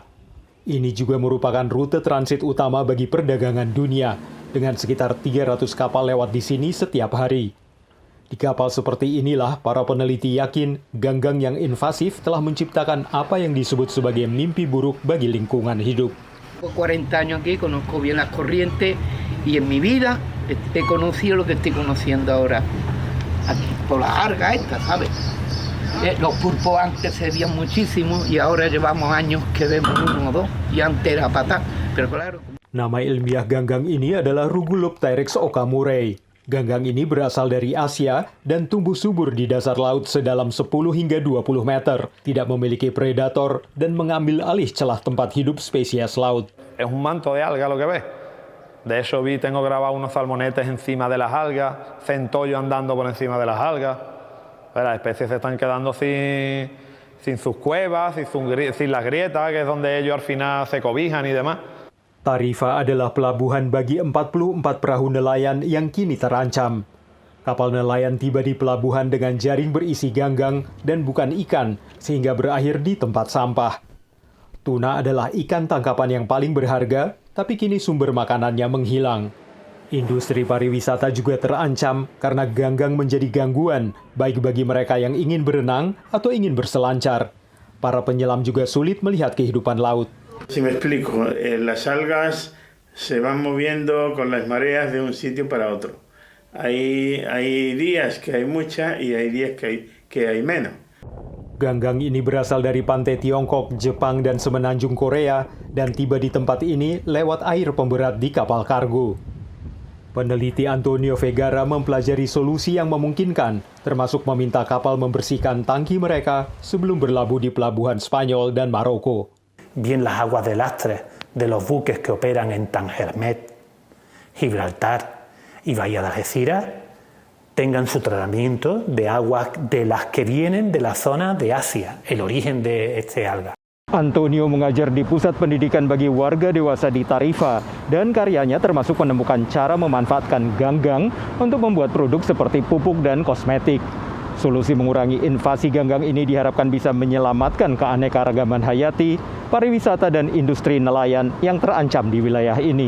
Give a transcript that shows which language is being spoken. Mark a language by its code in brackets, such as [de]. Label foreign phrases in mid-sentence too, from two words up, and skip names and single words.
[id] Ini juga merupakan rute transit utama bagi perdagangan dunia dengan sekitar 300 kapal lewat di sini setiap hari. Di kapal seperti inilah para peneliti yakin ganggang yang invasif telah menciptakan apa yang disebut sebagai mimpi buruk bagi lingkungan hidup. [es] 40 años aquí, conozco bien las corrientes y en mi vida he conocido lo que estoy conociendo ahora. Aquí, por la alga esta, ¿sabes? Los pulpos antes se veían muchísimo y ahora llevamos años que vemos uno o dos y antes era patá, pero claro. [id] Nama ilmiah ganggang ini adalah Rugulopteryx okamurei. Ganggang ini berasal dari Asia dan tumbuh subur di dasar laut sedalam 10 hingga 20 meter, tidak memiliki predator dan mengambil alih celah tempat hidup spesies laut. [es] Es un manto de alga lo que ves. De hecho tengo grabado unos salmonetes encima de las algas, centollo andando por encima de las algas. Las especies se están quedando sin sus cuevas, sin las grietas, que es donde ellos al final se cobijan y demás. [id] Tarifa adalah pelabuhan bagi 44 perahu nelayan yang kini terancam. Kapal nelayan tiba di pelabuhan dengan jaring berisi ganggang dan bukan ikan, sehingga berakhir di tempat sampah. Tuna adalah ikan tangkapan yang paling berharga, tapi kini sumber makanannya menghilang. Industri pariwisata juga terancam karena ganggang menjadi gangguan, baik bagi mereka yang ingin berenang atau ingin berselancar. Para penyelam juga sulit melihat kehidupan laut. [es] Si me explico, las algas se van moviendo con las mareas de un sitio para otro. Hay días que hay mucha y hay días que hay menos. [id] Ganggang ini berasal dari pantai Tiongkok, Jepang, dan semenanjung Korea dan tiba di tempat ini lewat air pemberat di kapal kargo. Peneliti Antonio Vegara mempelajari solusi yang memungkinkan, termasuk meminta kapal membersihkan tangki mereka sebelum berlabuh di pelabuhan Spanyol dan Maroko. [es] Bien las aguas de lastre de los buques que operan en Tangermet, Gibraltar y Bahía de Algeciras tengan su tratamiento de aguas de las que vienen de la zona de Asia, el origen de este alga. [id] Antonio mengajar di Pusat Pendidikan bagi Warga Dewasa di Tarifa dan karyanya termasuk menemukan cara memanfaatkan ganggang untuk membuat produk seperti pupuk dan kosmetik. Solusi mengurangi invasi ganggang ini diharapkan bisa menyelamatkan keanekaragaman hayati, pariwisata dan industri nelayan yang terancam di wilayah ini.